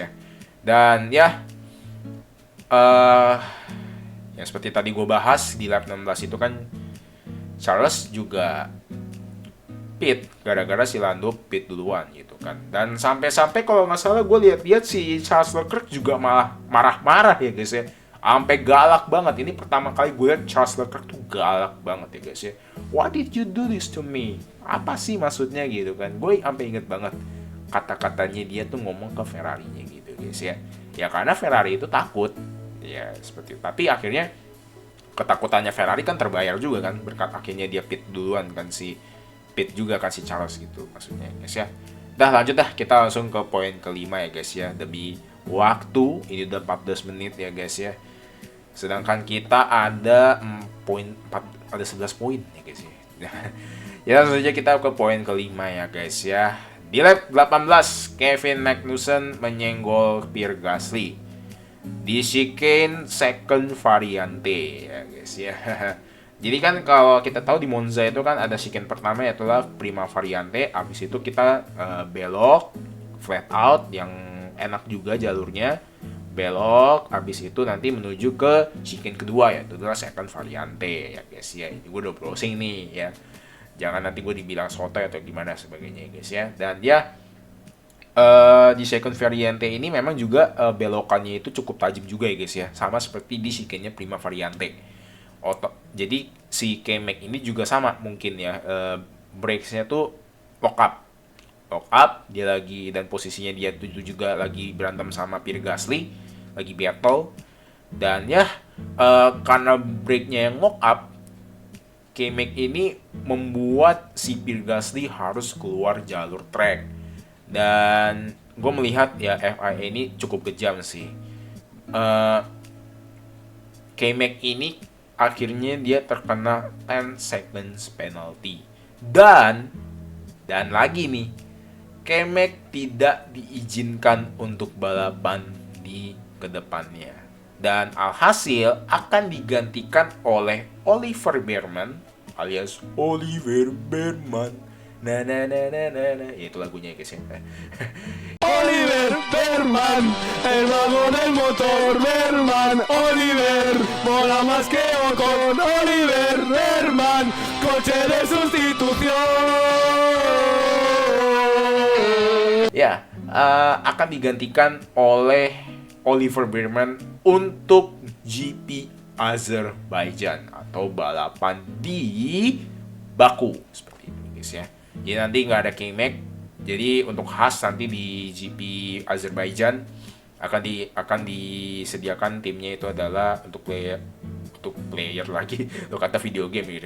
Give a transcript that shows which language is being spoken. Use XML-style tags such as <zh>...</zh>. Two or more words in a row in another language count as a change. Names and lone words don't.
<id>Dan ya yang seperti tadi gue bahas di lap 16 itu kan Charles juga pit gara-gara si Lando pit duluan gitu kan. Dan sampai-sampai kalau nggak salah gue lihat si Charles Leclerc juga malah marah-marah ya guys ya, sampai galak banget. Ini pertama kali gue lihat Charles Leclerc tuh galak banget ya guys ya.</id> <en>Why did you do this to me?</en> <id>Apa sih maksudnya gitu kan. Gue sampai inget banget kata-katanya dia tuh ngomong ke Ferrari-nya gitu guys ya. Ya karena Ferrari itu takut ya seperti itu. Tapi akhirnya ketakutannya Ferrari kan terbayar juga kan, berkat akhirnya dia pit duluan kan, si juga kasih Charles gitu maksudnya guys ya. Dah lanjut dah, kita langsung ke poin kelima ya guys ya. Demi waktu ini udah 14 menit ya guys ya. Sedangkan kita ada 11 poin ya guys ya. Ya langsung saja kita ke poin kelima ya guys ya. Di lap 18 Kevin Magnussen menyenggol Pierre Gasly di chicane second variante ya guys ya. Jadi kan kalau kita tahu di Monza itu kan ada chicane pertama yaitu Prima Variante, habis itu kita belok</id> <en>flat out</en> <id>yang enak juga jalurnya, belok, habis itu nanti menuju ke chicane kedua ya, itu adalah second variante ya guys ya. Ini gue udah browsing nih ya, jangan nanti gue dibilang sotoy atau gimana sebagainya ya guys ya. Dan dia di second variante ini memang juga belokannya itu cukup tajam juga ya guys ya, sama seperti di chicane-nya prima variante. Jadi si K-Mag ini juga sama mungkin ya, brakesnya tuh</id> <en>lock up</en> <id>dia lagi, dan posisinya dia tuh juga lagi berantem sama Pierre Gasly, lagi battle. Dan ya karena brake-nya yang</id> <en>lock up,</en> <id>K-Mag ini membuat si Pierre Gasly harus keluar jalur track. Dan gue melihat ya FIA ini cukup kejam sih. K-Mag ini akhirnya dia terkena 10</id> <en>seconds penalty.</en> <id>Dan lagi nih, K-Mag tidak diizinkan untuk balapan di kedepannya. Dan alhasil akan digantikan oleh Oliver Bearman alias Oliver Bearman. Na na na na na na. Ya, itu lagunya ya guys ya.</id> <es>Oliver Bearman, el vagón del motor Bearman, Oliver, mola más que Ocon, Oliver Bearman, coche de sustitución.</es> <id>Ya, akan digantikan oleh Oliver Bearman untuk GP Azerbaijan atau balapan di Baku seperti itu guys ya. Jadi nanti nggak ada K-Mag. Jadi untuk Haas nanti di GP Azerbaijan akan disediakan timnya itu adalah untuk player lagi untuk kata</id> <en>video game</en> <id>gitu.</id>